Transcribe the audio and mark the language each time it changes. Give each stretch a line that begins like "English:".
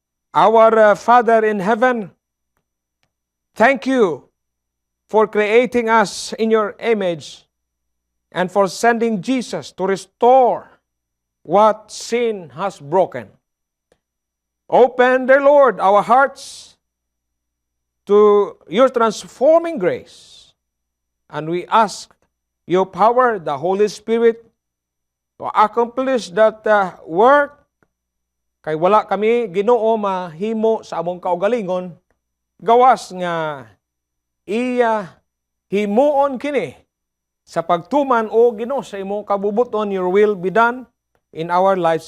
English: Our Father in heaven, thank you for creating us in your image and for sending Jesus to restore what sin has broken. Open, dear Lord, our hearts to your transforming grace. And we ask your power, the Holy Spirit, to accomplish that work.
Cebuano: Kay wala kami Ginoo mahimo sa among kaugalingon, gawas nga iya himuon kini sa pagtuman o Ginoo sa imong kabubuton.
English: Your will be done in our lives.